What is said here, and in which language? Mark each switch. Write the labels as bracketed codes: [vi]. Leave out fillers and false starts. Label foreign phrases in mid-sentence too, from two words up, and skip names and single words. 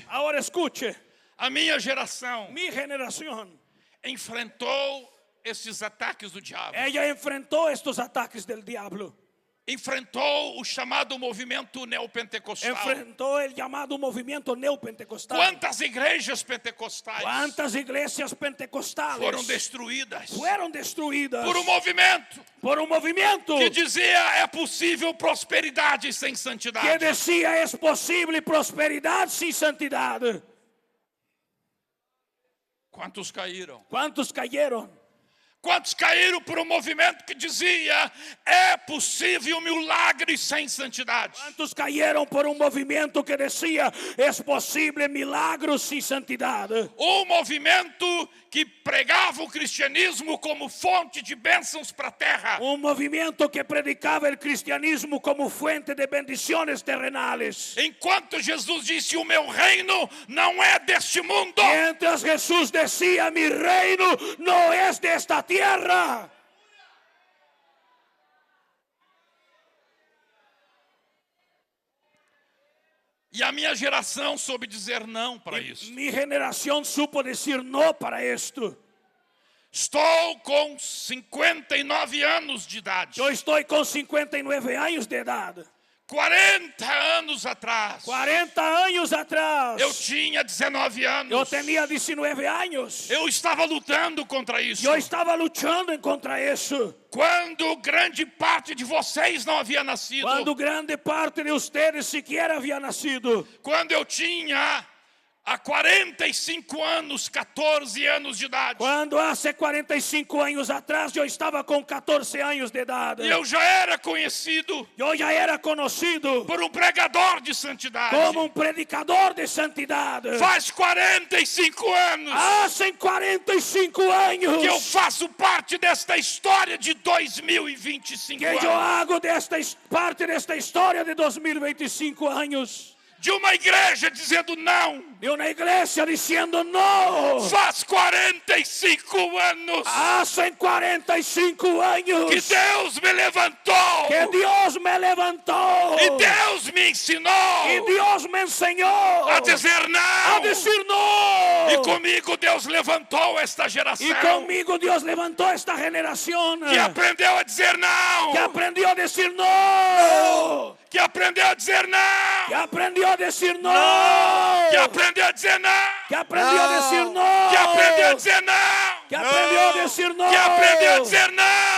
[es] Ahora escuche. [pt] A minha geração [es] Mi generación. [pt] enfrentou esses ataques do diabo. [es] Ella enfrentó estos ataques del diablo. [pt] Enfrentou o chamado movimento neopentecostal. [es] Enfrentó el llamado movimiento neopentecostal. [pt] Quantas igrejas pentecostais [es] ¿Cuántas iglesias pentecostales [pt] foram destruídas [es] fueron destruidas [pt] por um movimento [es] por un movimiento [pt] que dizia é possível prosperidade sem [es] que [pt] santidade? [es] decía es posible prosperidad sin santidad? [pt] Quantos caíram? [es] ¿Cuántos cayeron? [pt] Quantos caíram por um movimento que dizia é possível milagre sem santidade? [es] ¿Cuántos cayeron por un movimiento que decía es posible milagros sin santidad? [pt] Um movimento que pregava o cristianismo como fonte de bênçãos para a terra. [es] Un movimiento que predicaba el cristianismo como fuente de bendiciones terrenales. [pt] Enquanto Jesus disse, o meu reino não é deste mundo. [es] Mientras Jesús decía, mi reino no es de esta tierra. [pt] E a minha geração soube dizer não para isso. [es] Mi generación supo decir no para esto. [pt] Estou com 59 anos de idade. [es] Yo estoy con 59 años de edad. [pt] 40 anos atrás, [es] 40 años atrás, [pt] eu tinha 19 anos. [es] yo tenía 19 años. [pt] Eu estava lutando contra isso. [es] Yo estaba luchando en contra eso. [pt] Quando grande parte de vocês não havia nascido. [es] Cuando grande parte de ustedes siquiera había nacido. [pt] Quando eu tinha há 45 anos, 14 anos de idade. [es] Cuando hace 45 años atrás yo estaba con 14 años de edad. [pt] E eu já era conhecido [es] Yo ya era conocido [pt] por um pregador de santidade. [es] como un predicador de santidad. [pt] Faz 45 anos [es] Hacen 45 años [pt] que eu faço parte desta história de 2025 [es] que yo [pt] anos. [es] hago parte de esta historia de 2025 años. [pt] De uma igreja dizendo não. [es] De una iglesia diciendo no. [pt] Faz 45 anos [es] Hacen 45 años [pt] que Deus me levantou. [es] que Dios me levantó. [pt] E Deus me ensinou [es] Y Dios me enseñó [pt] a dizer não. [es] a decir no. [pt] E comigo Deus levantou esta geração. [es] Y conmigo Dios levantó esta generación [pt] Que aprendeu a dizer não. [es] que aprendió a decir no. [pt] Que aprendeu a dizer não. [es] Que aprendió a decir no. [pt] Que aprendeu a dizer não. [es] Que aprendió a decir no. [pt] Que aprendeu a dizer não. [es] Que aprendió a decir no. [pt] Que aprendeu a dizer não.